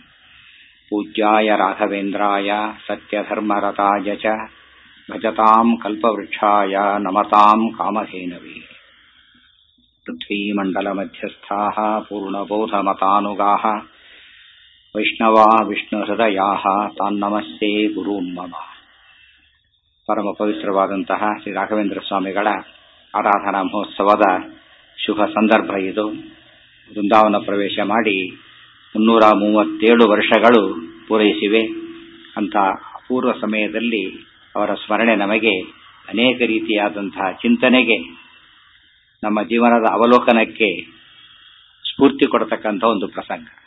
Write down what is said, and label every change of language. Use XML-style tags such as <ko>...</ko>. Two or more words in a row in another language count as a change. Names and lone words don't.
<sa>पूज्याय राघवेन्द्राय सत्यधर्मरताय च भजताम् कल्पवृक्षाय नमताम् कामधेनवे। पृथ्वीमण्डलमध्यस्थाः पूर्णबोधमतानुगाः वैष्णवा विष्णुहृदयाः तान्नमस्ते गुरून् मम।</sa> <kn>ಪರಮ ಪವಿತ್ರವಾದಂತಹ ಶ್ರೀ ರಾಘವೇಂದ್ರ ಸ್ವಾಮಿಗಳ ಆರಾಧನಾ ಮಹೋತ್ಸವದ ಶುಭ ಸಂದರ್ಭ ಇದು. ವೃಂದಾವನ ಪ್ರವೇಶ ಮಾಡಿ 337 ವರ್ಷಗಳು ಪೂರೈಸಿವೆ. ಅಂತ ಅಪೂರ್ವ ಸಮಯದಲ್ಲಿ ಅವರ ಸ್ಮರಣೆ ನಮಗೆ ಅನೇಕ ರೀತಿಯಾದಂತಹ ಚಿಂತನೆಗೆ, ನಮ್ಮ ಜೀವನದ ಅವಲೋಕನಕ್ಕೆ ಸ್ಫೂರ್ತಿ ಕೊಡತಕ್ಕಂಥ ಒಂದು ಪ್ರಸಂಗ.</kn>